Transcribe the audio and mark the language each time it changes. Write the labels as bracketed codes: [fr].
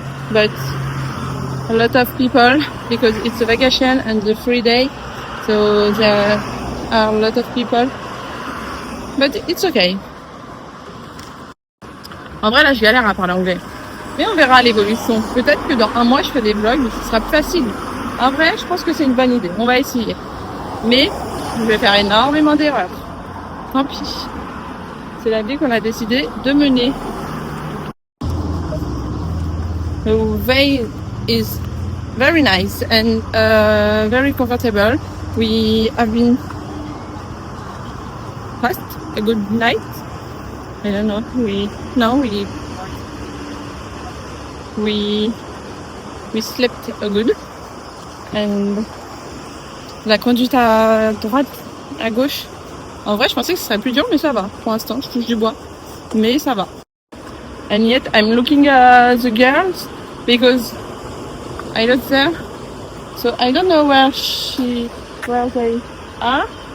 [en] But a lot of people because it's a vacation and the free day, so there are a lot of people. But it's okay. [fr] En vrai, là, je galère à parler anglais. Mais on verra l'évolution. Peut-être que dans 1 mois, je fais des vlogs, mais ce sera plus facile. En vrai, je pense que c'est une bonne idée. On va essayer. Mais je vais faire énormément d'erreurs. Tant pis. C'est la vie qu'on a décidé de mener. [en] The way is very nice and very comfortable. We have been past a good night. I don't know. We slept a good. [fr] And la conduite à droite, à gauche. En vrai, je pensais que ce serait plus dur, mais ça va. Pour l'instant, je touche du bois. Mais ça va. [en] and yet I'm looking the girls because I lost them. So I don't know where they are.